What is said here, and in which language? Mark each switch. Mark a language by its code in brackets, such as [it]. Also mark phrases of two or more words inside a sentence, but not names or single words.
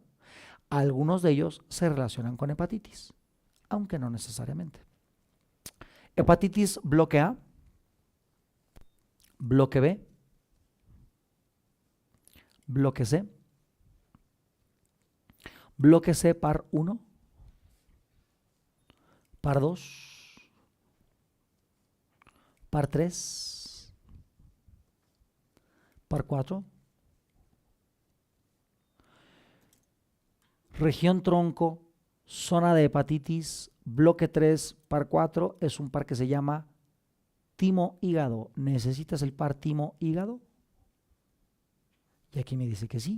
[es] Algunos de ellos se relacionan con hepatitis, aunque no necesariamente. Hepatitis bloque A, bloque B, bloque C, bloque C par 1, par 2, par 3, par 4, región tronco, zona de hepatitis, bloque 3, par 4, es un par que se llama timo-hígado. ¿Necesitas el par timo-hígado? Y aquí me dice que sí.